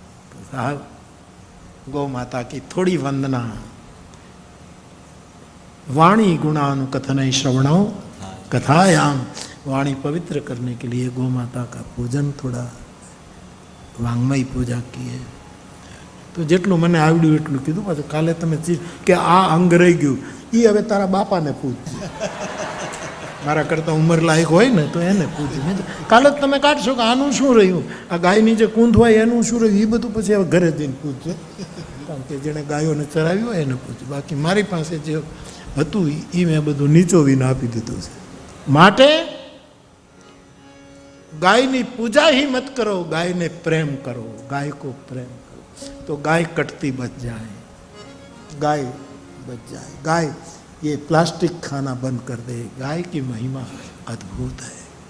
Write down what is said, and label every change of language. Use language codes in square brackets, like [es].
[hi] तो साहब गौ माता की थोड़ी वंदना। [sa] वाणी गुणानुकथन श्रवणों कथायाम, [hi] वाणी पवित्र करने के लिए गौ माता का पूजन, थोड़ा वांगमयी पूजा की है। [gu] तो जेटલું મને આવડ્યું એટલું કીધું। પાછું કાલે તમે કે આ અંગ રહી ગયું, એ હવે તારા બાપાને પૂછજો, મારા કરતાં ઉંમર લાયક હોય ને તો એને પૂછજો। કાલે જ તમે કાઢશો કે આનું શું રહ્યું, આ ગાયની જે કૂંધ હોય એનું શું રહ્યું, એ બધું પછી હવે ઘરે જઈને પૂછજો, કારણ કે જેણે ગાયોને ચરાવી હોય એને પૂછજો। બાકી મારી પાસે જે હતું એ મેં બધું નીચોવીને આપી દીધું છે। [hi] માટે गायनी पूजा ही मत करो, गाय ने प्रेम करो, गाय को प्रेम करो, तो गाय कटती बच जाए, गाय बच जाए। गाय ये प्लास्टिक खाना बंद कर दे। गाय की महिमा अद्भुत है।